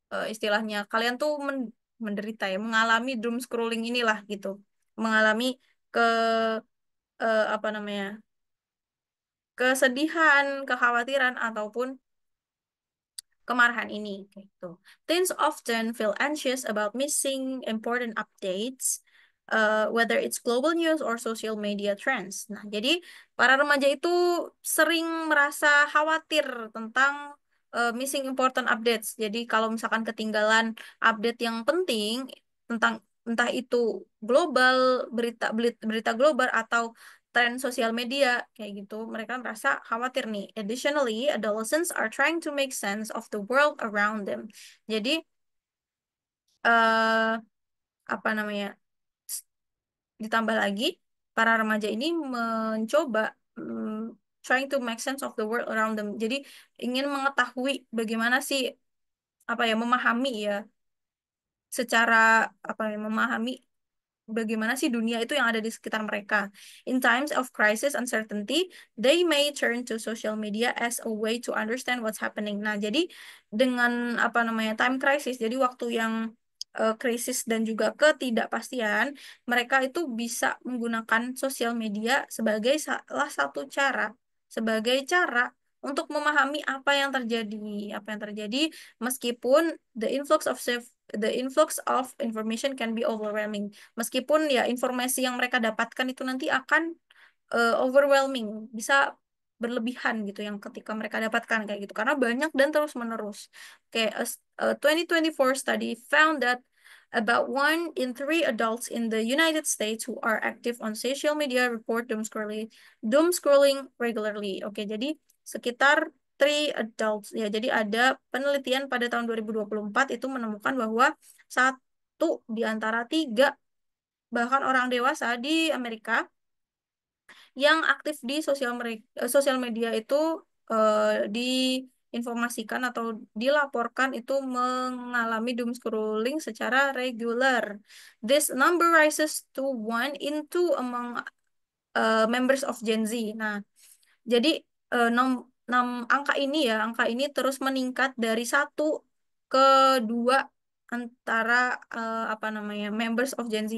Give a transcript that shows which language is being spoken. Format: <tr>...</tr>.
<id>istilahnya kalian tuh menderita ya, mengalami doom scrolling inilah gitu, mengalami ke apa namanya, kesedihan, kekhawatiran ataupun kemarahan ini gitu.</id> <en>Teens often feel anxious about missing important updates, whether it's global news or social media trends.</en> <id>Nah, jadi para remaja itu sering merasa khawatir tentang</id> <en>missing important updates.</en> <id>Jadi kalau misalkan ketinggalan update yang penting tentang entah itu global, berita global atau tren sosial media kayak gitu, mereka merasa khawatir nih.</id> <en>Additionally, adolescents are trying to make sense of the world around them.</en> <id>Jadi eh apa namanya? s- Ditambah lagi para remaja ini mencoba</id> <en>trying to make sense of the world around them.</en> <id>Jadi ingin mengetahui bagaimana sih, apa ya, memahami ya, secara apa ya, memahami bagaimana sih dunia itu yang ada di sekitar mereka.</id> <en>In times of crisis uncertainty, they may turn to social media as a way to understand what's happening.</en> <id>Nah, jadi dengan apa namanya, time crisis, jadi waktu yang krisis dan juga ketidakpastian, mereka itu bisa menggunakan sosial media sebagai salah satu cara, sebagai cara untuk memahami apa yang terjadi, meskipun</id> <en>the influx of information can be overwhelming.</en> <id>Meskipun ya informasi yang mereka dapatkan itu nanti akan overwhelming, bisa berlebihan gitu yang ketika mereka dapatkan kayak gitu karena banyak dan terus menerus.</id> <en>Kayak a 2024 study found that about 1 in 3 adults in the United States who are active on social media report doom scrolling regularly.</en> <id>Oke, jadi sekitar 3 adults ya. Jadi ada penelitian pada tahun 2024 itu menemukan bahwa 1 di antara 3 bahkan orang dewasa di Amerika yang aktif di sosial media itu diinformasikan atau dilaporkan itu mengalami doom scrolling secara reguler.</id> <en>This number rises to 1 in 2 among members of Gen Z.</en> <id>Nah, jadi angka ini terus meningkat dari 1 ke 2 antara apa namanya,</id> <en>members of Gen Z.</en>